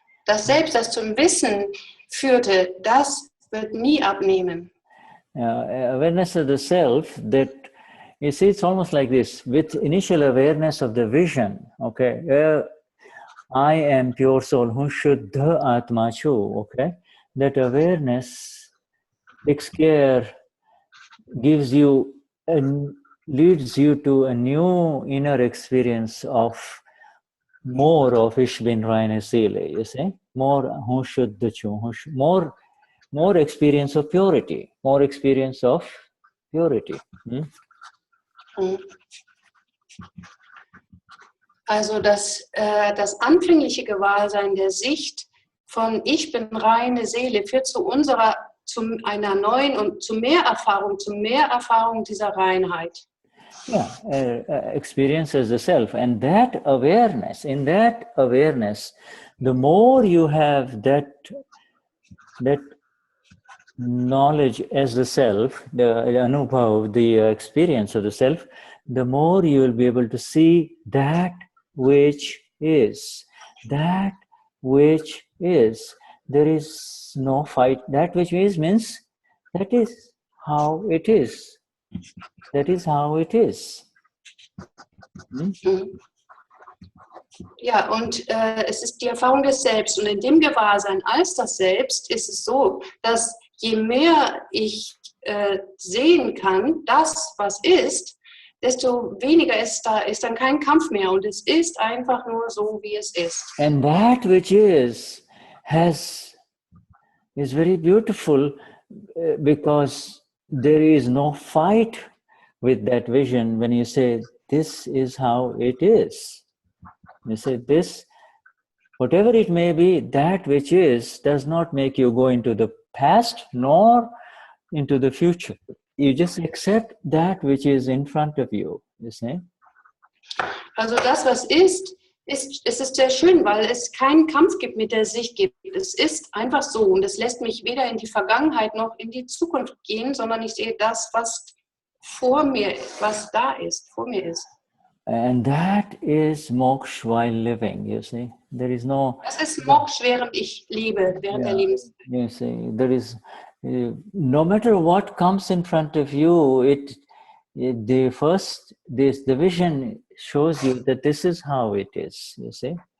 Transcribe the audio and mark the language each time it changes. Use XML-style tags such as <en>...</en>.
<de>Das Selbst, das zum Wissen führte, das wird nie abnehmen.</de> <en>Awareness of the self that, you see, it's almost like this. With initial awareness of the vision, okay, I am pure soul, Vishuddha Atma Chu, okay, that awareness takes care, gives you and leads you to a new inner experience of more of</en> <de>Ich bin reine Seele,</de> <en>you see, more Vishuddha Chu, more experience of purity, more experience of purity.</en> <de>Also das anfängliche Gewahrsein der Sicht von Ich bin reine Seele führt zu einer neuen und zu mehr Erfahrung dieser Reinheit.</de> <en>Yeah, experience as the self, and that awareness, in that awareness, the more you have that knowledge as the self, the anubhav, the experience of the self, the more you will be able to see that which is. That which is. There is no fight. That which is means that is how it is. That is how it is.</en> <de>Ja, und es ist die Erfahrung des Selbst. Und in dem Gewahrsein als das Selbst ist es so, dass je mehr ich sehen kann, das, was ist, desto weniger ist dann kein Kampf mehr. Und es ist einfach nur so, wie es ist.</de> <en>And that which is very beautiful because there is no fight with that vision when you say, this is how it is. You say this, whatever it may be, that which is does not make you go into the past nor into the future. You just accept that which is in front of you, you see.</en> <de>Also das, was ist, es ist sehr schön, weil es keinen Kampf gibt, mit der Sicht gibt. Es ist einfach so und es lässt mich weder in die Vergangenheit noch in die Zukunft gehen, sondern ich sehe das, was vor mir, was da ist, vor mir ist.</de> <en>And that is moksha while living, you see. There is no...</en> <de>Das ist Moksha, während ich lebe, während der Lebenszeit.</de> <en>You see, there is... no matter what comes in front of you, the vision shows you that this is how it is, you see.</en>